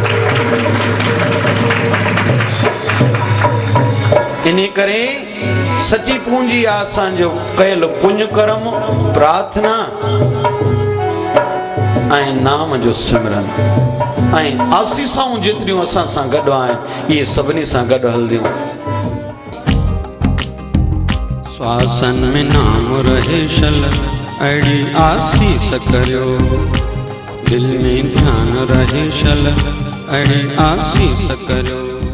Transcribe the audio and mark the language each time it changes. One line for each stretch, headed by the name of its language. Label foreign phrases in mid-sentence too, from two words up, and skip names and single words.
Sindhi: इन करे सची पूंजी आहे असांजो कयल पुण्य कर्म प्रार्थना ऐं नाम जो सिमरन ऐं आसीसाऊं जेतिरियूं असां सां गॾु आहिनि इहे सभिनी सां गॾु हलंदियूं श्वासन में नाम रहे शल अड़ी आसीस करियो दिल में ध्यान रहे शल अड़ी आसीस करियो